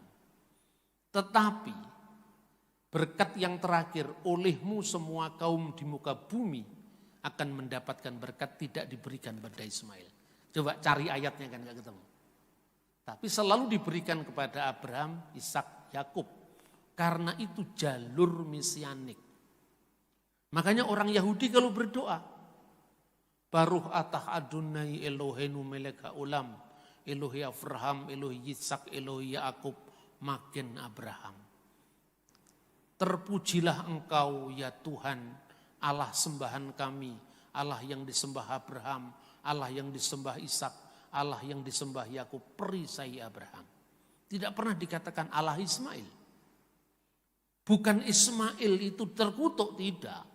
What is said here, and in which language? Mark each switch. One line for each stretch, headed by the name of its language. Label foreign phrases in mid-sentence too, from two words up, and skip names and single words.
Indonesian: Tetapi berkat yang terakhir, olehmu semua kaum di muka bumi akan mendapatkan berkat tidak diberikan pada Ismail. Coba cari ayatnya kan gak ketemu. Tapi selalu diberikan kepada Abraham, Ishak, Yakub. Karena itu jalur mesianik. Makanya orang Yahudi kalau berdoa,
Hebrew: ברוך אתה אדוני אלוהינו מלך העולם, אלוהי אברהם, אלוהי יצחק, אלוהי יעקב, מגן אברהם.
Indonesian: Terpujilah engkau ya Tuhan, Allah sembahan kami, Allah yang disembah Abraham, Allah yang disembah Ishak, Allah yang disembah Yakub, perisai Abraham. Tidak pernah dikatakan Allah Ismail. Bukan Ismail itu terkutuk, tidak.